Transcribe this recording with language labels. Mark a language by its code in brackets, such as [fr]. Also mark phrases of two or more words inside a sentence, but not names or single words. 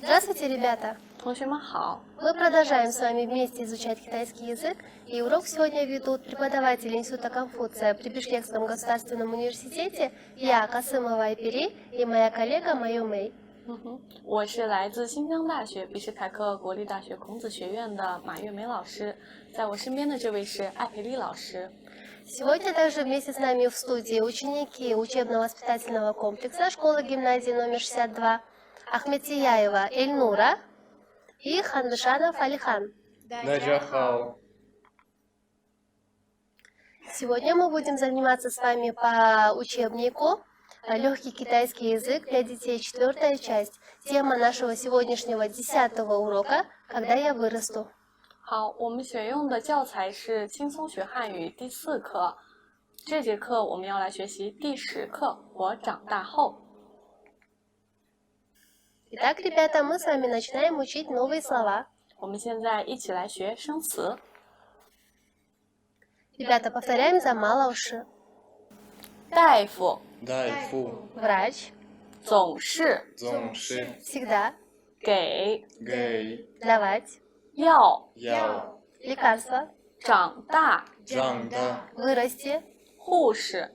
[ru] Здравствуйте, ребята! [zh] 同学们好， [ru] Мы продолжаем с вами вместе изучать китайский язык, и урок сегодня ведут преподаватели Института Конфуция при Бишкекском государственном университете, я, Касымова Айпери, и моя коллега Майю Мэй. [zh] 我是来自新疆大学比什凯克国立大学孔子学院的马月梅老师，在我身边的这位是艾培丽老师。 [ru] Сегодня также вместе с нами в студии ученики учебно-воспитательного комплекса школы-гимназии номер 62 Ахметияева Эльнура и Ханбишанов Алихан. Сегодня мы будем заниматься с вами по учебнику «Легкий китайский язык для детей. 4-я часть». Тема нашего сегодняшнего 10-го урока «Когда я вырасту». [zh] 好，我们选用的教材是轻松学汉语第4课，这节课我们要来学习第10课，我长大后。 [ru] Итак, ребята, мы с вами начинаем учить новые слова. [zh] 我们现在一起来学生词。 [ru] Ребята, повторяем за малыши. [zh] 大夫 [ru] Врач. [zh] 总是 [ru] Всегда. [zh] 给 [ru] Давать. [zh] 要 [ru] Лекарства. [zh] 长大 [ru] Вырасти. [zh] 护士